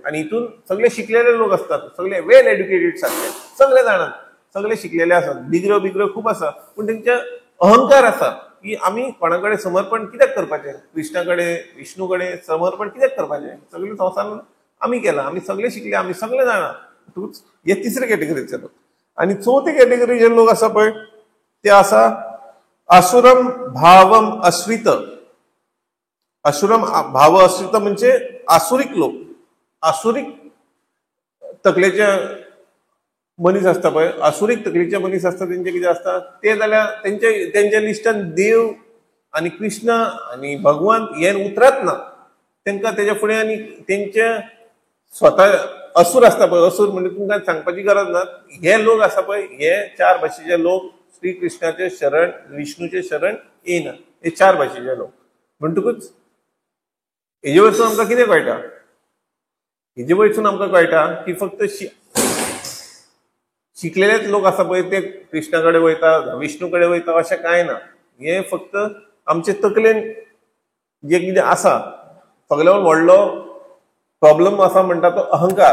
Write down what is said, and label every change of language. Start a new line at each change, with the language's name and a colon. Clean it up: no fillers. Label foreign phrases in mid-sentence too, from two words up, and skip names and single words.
Konkani: आनी हितून सगळे शिकलेले लोक असतात, सगळे
English: well educated
Konkani: सारखे, सगळे जाणात, सगळे शिकलेले असतात, डिग्र्यो खूप आसा, पूण तेंचे अहंकार आसा की आमी कोणा कडेन समर्पण कित्याक करपाचें, कृष्णा कडेन विष्णू कडेन समर्पण कित्याक करपाचें, सगळे संवसारान आमी केलां, आमी सगळे शिकले, आमी सगळे जाणा. हे तिसरे कॅटेगरीचे लोक. आनी चवथे कॅटेगरीचे लोक आसा पळय ते आसा
Sanskrit: असुरम भावम आश्रित. असुरम भाव आश्रित
Konkani: म्हणजे आसुरिक लोक, आसुरिक तकलेचे मनीस असता पळय, आसुरिक तकलेचे मनीस असता तेंचे कितें असता ते जाल्यार तेंच्या लिस्टान देव आनी कृष्ण आनी भगवान हे उतरत ना. तांकां तेच्या फुडें आनी तेंचे स्वता असुर असता पळय, असुर म्हणजे तुमकां सांगपाची गरज ना. हे लोक आसा पळय, हे 4 भाशेचे लोक श्री कृष्णाचे शरण, विष्णूचे शरण येयना. हे 4 भाशेचे लोक म्हणटकूच हेजे वयरसून आमकां कितें कळटा, हेजे वयरसून आमकां कळटा की फक्त शिकलेलेच लोक आसा पळय ते कृष्णा कडेन वयता, विष्णू कडेन वयता अशें कांय ना. हे फक्त आमचे तकलेन जे कितें आसा, सगळ्यान व्हडलो प्रॉब्लेम आसा म्हणटा तो अहंकार.